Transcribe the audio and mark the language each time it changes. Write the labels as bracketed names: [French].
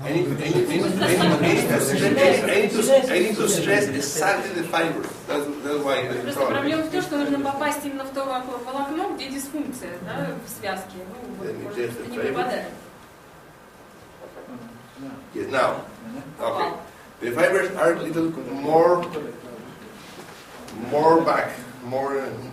[English] I need to stress exactly the fibers. That's why it's [Russian] Просто [English] problem. [Russian] проблема в том, что нужно попасть именно в то волокно, где дисфункция, да, в связке. Ну, вот, может, это не попадает. [English] Yes, now, okay. The fibers are a little more back, more.